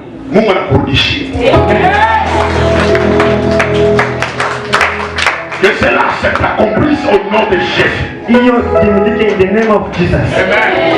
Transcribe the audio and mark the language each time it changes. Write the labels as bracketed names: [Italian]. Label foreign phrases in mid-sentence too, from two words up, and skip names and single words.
[Swahili] Mungu anakurudishia. [French] Que cela s'accomplisse au nom de Jésus. [English] In the name of Jesus. Amen.